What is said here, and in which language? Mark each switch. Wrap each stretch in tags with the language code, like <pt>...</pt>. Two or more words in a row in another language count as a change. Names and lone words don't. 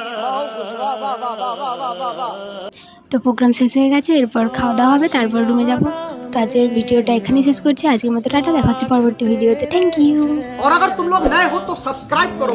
<bn>তো প্রোগ্রাম শেষ হয়ে গেছে, এরপর খাওয়া দাওয়া হবে, তারপর রুমে যাব। তো আজকের ভিডিওটা এখানেই শেষ করছি। আজকের মতো টাটা, দেখা হচ্ছে পরবর্তী ভিডিওতে।</bn> <en>thank you.</en> <hi>और अगर तुम लोग नए हो तो सब्सक्राइब करो।</hi>